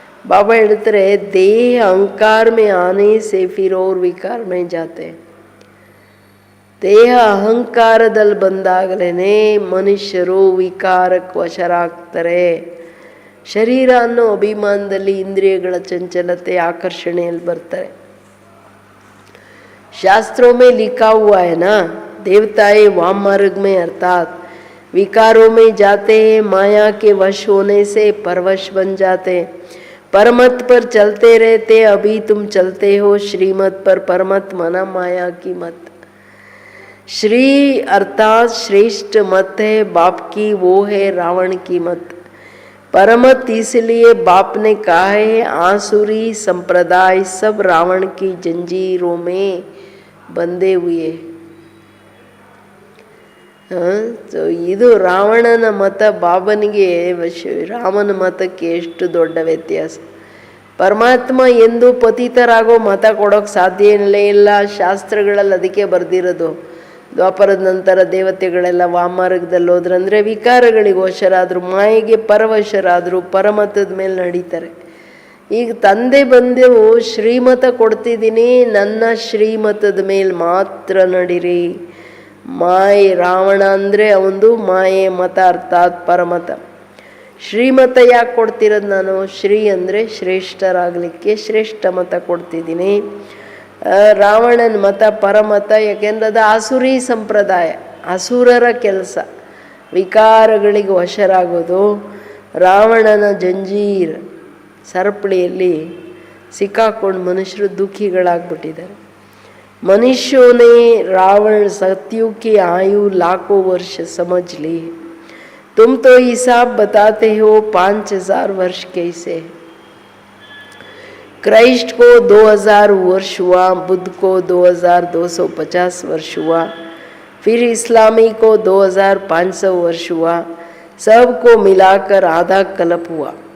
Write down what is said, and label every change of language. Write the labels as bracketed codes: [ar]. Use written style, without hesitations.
[kn] ಬಾಬಾ ಹೇಳ್ತಾರೆ [hi] ದೇಹ ಅಹಂಕಾರ ಮೇ ಆನೆ ಸೆ ಫಿರ್ ಔರ್ ವಿಕಾರ ಮೇ ಜಾತೆ. [kn] ದೇಹ ಅಹಂಕಾರದಲ್ಲಿ ಬಂದಾಗಲೇ ಮನುಷ್ಯರು ವಿಕಾರಕ್ಕೆ ವಶರಾಗ್ತಾರೆ. ಶರೀರ ಅನ್ನೋ ಅಭಿಮಾನದಲ್ಲಿ ಇಂದ್ರಿಯಗಳ ಚಂಚಲತೆ ಆಕರ್ಷಣೆಯಲ್ಲಿ ಬರ್ತಾರೆ. [hi] शास्त्रों में लिखा हुआ है ना, देवताएं वाम मार्ग में अर्थात विकारों में जाते हैं, माया के वश होने से परवश बन जाते, परमत पर चलते रहते. अभी तुम चलते हो श्रीमत पर, परमत मना माया की मत. श्री अर्थात श्रेष्ठ मत है बाप की, वो है रावण की मत. परमत इसलिए बाप ने कहा है आसुरी संप्रदाय सब रावण की जंजीरों में बंधे हुए. [kn] ಸೊ ಇದು ರಾವಣನ ಮತ ಬಾಬನಿಗೆ ರಾಮನ ಮತಕ್ಕೆ ಎಷ್ಟು ದೊಡ್ಡ ವ್ಯತ್ಯಾಸ. ಪರಮಾತ್ಮ ಎಂದು ಪತಿತರಾಗೋ ಮತ ಕೊಡೋಕ್ಕೆ ಸಾಧ್ಯವೇ ಇಲ್ಲ. ಶಾಸ್ತ್ರಗಳಲ್ಲಿ ಅದಕ್ಕೆ ಬರೆದಿರೋದು. ದ್ವಾಪರದ ನಂತರ ದೇವತೆಗಳೆಲ್ಲ ವಾಮಾರ್ಗದಲ್ಲಿ ಹೋದ್ರಂದರೆ ವಿಕಾರಗಳಿಗೆ ವಶರಾದರು, ಮಾಯೆಗೆ ಪರವಶರಾದರು, ಪರಮತದ ಮೇಲೆ ನಡೀತಾರೆ. ಈಗ ತಂದೆ ಬಂದೆವು ಶ್ರೀಮತ ಕೊಡ್ತಿದ್ದೀನಿ, ನನ್ನ ಶ್ರೀಮತದ ಮೇಲೆ ಮಾತ್ರ ನಡೀರಿ. ಮಾಯೆ ರಾವಣ ಅಂದರೆ ಅವನು ಮಾಯೆ ಮತ ಅರ್ಥಾತ್ ಪರಮತ. ಶ್ರೀಮತ ಯಾಕೆ ಕೊಡ್ತಿರೋದು ನಾನು? ಶ್ರೀ ಅಂದರೆ ಶ್ರೇಷ್ಠರಾಗಲಿಕ್ಕೆ ಶ್ರೇಷ್ಠ ಮತ ಕೊಡ್ತಿದ್ದೀನಿ. ರಾವಣನ ಮತ ಪರಮತ, ಯಾಕೆಂದ್ರೆ ಅದು ಆಸುರಿ ಸಂಪ್ರದಾಯ, ಅಸುರರ ಕೆಲಸ. ವಿಕಾರಗಳಿಗೆ ವಶರಾಗೋದು. ರಾವಣನ ಜಂಜೀರ್ ಸರಪಳಿಯಲ್ಲಿ ಸಿಕ್ಕಾಕೊಂಡು ಮನುಷ್ಯರು ದುಃಖಿಗಳಾಗ್ಬಿಟ್ಟಿದ್ದಾರೆ. [hi] मनुष्यों ने रावण सत्यु की आयु लाखों वर्ष समझ ली. तुम तो हिसाब बताते हो 5000 वर्ष कैसे. क्राइस्ट को 2000 वर्ष हुआ, बुद्ध को 2250 वर्ष हुआ, फिर इस्लामी को 2500 वर्ष हुआ, सबको मिलाकर आधा कल्प हुआ.